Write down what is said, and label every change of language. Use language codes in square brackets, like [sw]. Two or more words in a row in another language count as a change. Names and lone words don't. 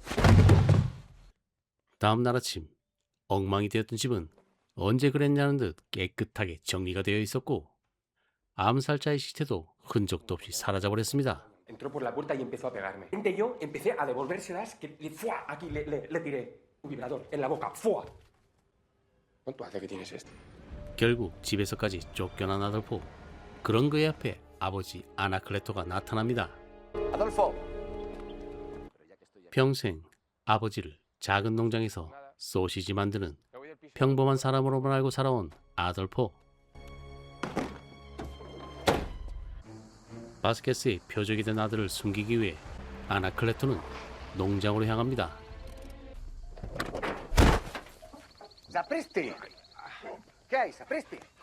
[ko] 다음 날 아침 엉망이 되었던 집은 언제 그랬냐는 듯 깨끗하게 정리가 되어 있었고 암살자의 시체도 흔적도 없이 사라져버렸습니다. [es] Entró por la puerta y empezó a pegarme. Yo empecé a devolvérselas que ¡fua! Aquí le tiré un vibrador en la boca. ¡Fua! ¿Cuánto hace que tienes esto? [ko] 결국 집에서까지 쫓겨난 아돌포. 그런 그의 앞에 아버지 아나클레토가 나타납니다. Adolfo. 평생 아버지를 작은 농장에서 소시지 만드는 평범한 사람으로만 알고 살아온 아돌포. 바스케스의 표적이 된 아들을 숨기기 위해 아나클레토는 농장으로 향합니다. [es] Sapristi. ¿Qué hay, Sapristi?